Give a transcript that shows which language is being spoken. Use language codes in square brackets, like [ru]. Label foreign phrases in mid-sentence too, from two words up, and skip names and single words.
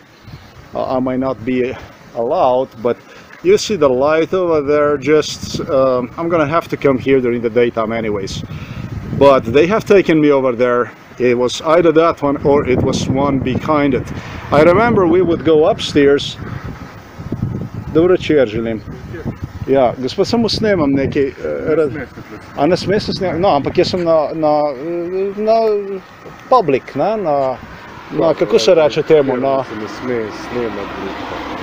[en] I might not be allowed, but you see the light over there. Just I'm gonna have to come here during the daytime anyways. But they have taken me over there. It was either that one or it was one behind it. I remember we would go upstairs. [sl] Dobro večer želim. Ja, gospod, samo snemam nekaj. A ne sme se snemati? No, ampak jaz sem na public, na kako se reče temu? Ne sme snemati.